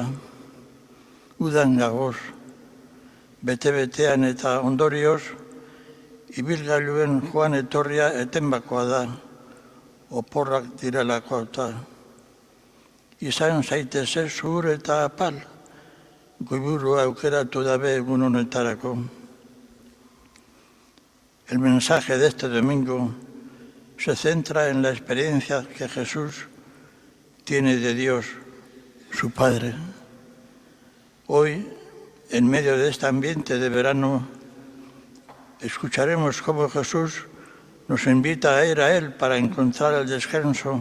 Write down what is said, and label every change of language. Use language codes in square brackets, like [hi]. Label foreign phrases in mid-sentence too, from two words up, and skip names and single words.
[eu] Udan gagoz, bete-betean eta ondorioz, ibilgailuen joan etorria etenbakoa da, oporrak direlako eta. Izan zaiteze zuhur eta apal, goiburua aukeratu dabe egun honetarako. [es] El mensaje de este domingo se centra en la experiencia que Jesús tiene de Dios, su Padre. Hoy, en medio de este ambiente de verano, escucharemos cómo Jesús nos invita a ir a Él para encontrar el descanso.